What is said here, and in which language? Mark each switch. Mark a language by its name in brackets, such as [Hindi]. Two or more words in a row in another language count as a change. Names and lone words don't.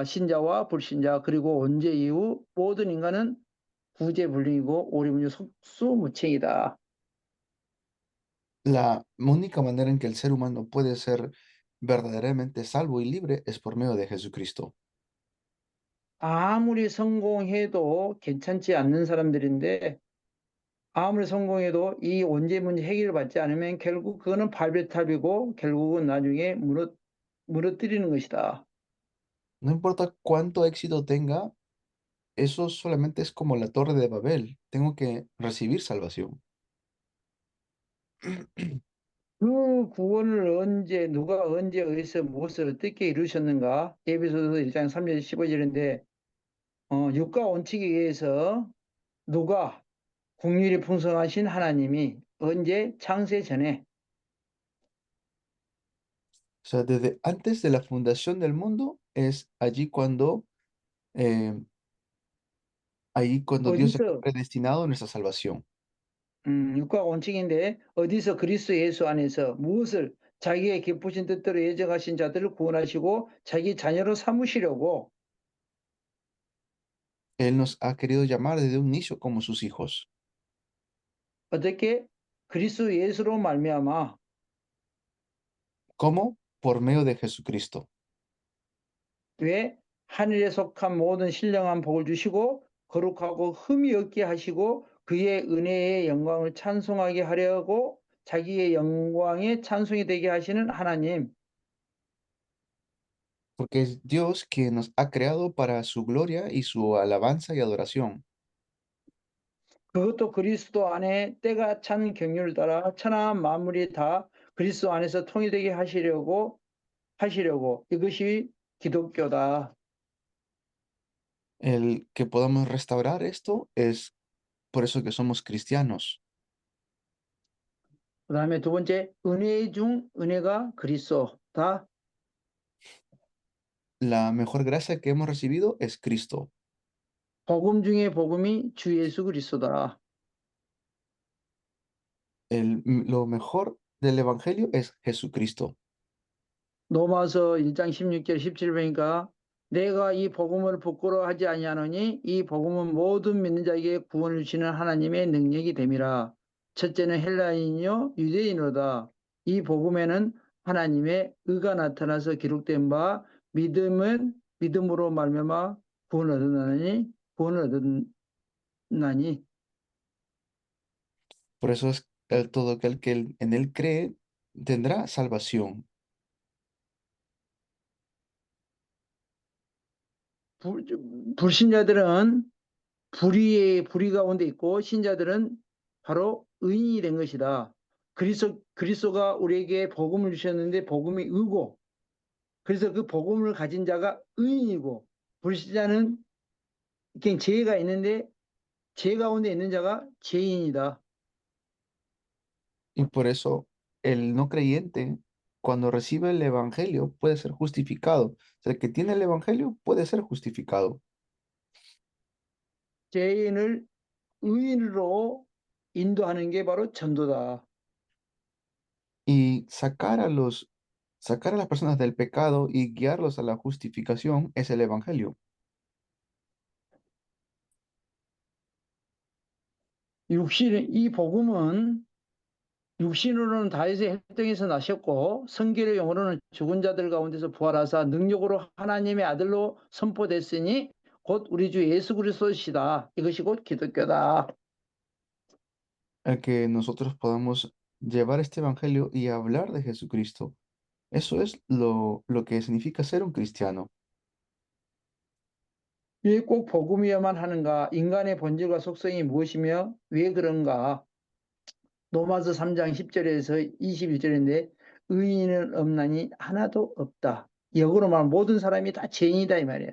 [Korean] 신자와 불신자 그리고 언제 이후 모든 인간은 구제불능이고 오리무중 속수무책이다. [Spanish] La única manera en que el ser humano puede ser verdaderamente salvo y libre es por medio de Jesucristo. [Korean] 아무리 성공해도 괜찮지 않는 사람들인데 아무리 성공해도 이 원죄 문제 해결을 받지 않으면 결국 그거는 발배탑이고 결국은 나중에 무너뜨리는 것이다. [Spanish] No importa cuánto éxito tenga, eso solamente es como la torre de Babel. Tengo que recibir salvación. [Korean] 그 구원을 누가 언제 어디서 무엇을 어떻게 이루셨는가? 에베소서 1장 3절 15절인데 육과 원칙에 의해서 누가 국률이 풍성하신 하나님이 언제 창세 전에 [Spanish] O sea, desde antes de la fundación del mundo es allí cuando Dios ya [Korean] 어디서 [Spanish] ha predestinado nuestra salvación. [Korean] 육과 원칙인데 어디서 그리스도 예수 안에서 무엇을 자기의 기쁘신 뜻대로 예정하신 자들을 구원하시고 자기 자녀로 삼으시려고 [Spanish] Él nos ha querido llamar desde un inicio como sus hijos. [Korean] 어떻게 그리스도 예수로 말미암아 [Spanish] ¿Cómo? Por medio de Jesucristo. [Korean] 왜 하늘에 속한 모든 신령한 복을 주시고 거룩하고 흠이 없게 하시고 그의 은혜의 영광을 찬송하게 하려고 자기의 영광에 찬송이 되게 하시는 하나님, [Spanish] porque es Dios quien nos ha creado para su gloria y su alabanza y adoración. [Korean] 그것도 그리스도 안에 때가 찬 경륜을 따라 천하한 만물이 다 그리스도 안에서 통일되게 하시려고 이것이 기독교다. [Spanish] El que podamos restaurar esto es por eso que somos cristianos. [Korean] 그 다음에 두 번째, 은혜 중 은혜가 그리스도다. [Spanish] La mejor gracia que hemos recibido es Cristo. [Korean] 복음 중에 복음이 주 예수 그리스도다. [Spanish] Lo mejor del Evangelio es Jesucristo. [Korean] 로마서 1장 16절 17절이니까 내가 이 복음을 부끄러워하지 아니하노니 이 복음은 모든 믿는 자에게 구원을 주시는 하나님의 능력이 됨이라. 첫째는 헬라인이요 유대인이로다. 이 복음에는 하나님의 의가 나타나서 기록된 바 믿음으로 말미암아 구원을 얻었나니 [Spanish] Por eso es todo aquel que en él cree tendrá salvación. [Korean] 불신자들은 불의 가운데 있고 신자들은 바로 의인이 된 것이다. 그리스도가 우리에게 복음을 주셨는데 복음이 의고 그래서 그 복음을 가진 자가 의인이고 불신자는 그냥 죄가 있는데 죄 가운데 있는 자가 죄인이다. [Spanish] Y por eso el no creyente, cuando recibe el Evangelio, puede ser justificado. O sea, el que tiene el Evangelio puede ser justificado. [Korean] 죄인을 의인으로 인도하는 게 바로 전도다. [Spanish] Y sacar a las personas del pecado y guiarlos a la justificación es el Evangelio. [Korean] 이 복음은 육신으로는 다윗의 혈통에서 나셨고 성결의 영으로는 죽은 자들 가운데서 부활하사 능력으로 하나님의 아들로 선포됐으니 곧 우리 주 예수 그리스도시다. 이것이 곧 기독교다. [Spanish] El que nosotros podamos llevar este Evangelio y hablar de Jesucristo. Eso es lo que significa ser un cristiano. [Korean] 왜 꼭 복음이어야만 하는가? 인간의 본질과 속성이 무엇이며 왜 그런가? 로마서 3장 10절에서 21절인데 의인은 없나니 하나도 없다. 역으로 말하면 모든 사람이 다 죄인이다 이 말이에요.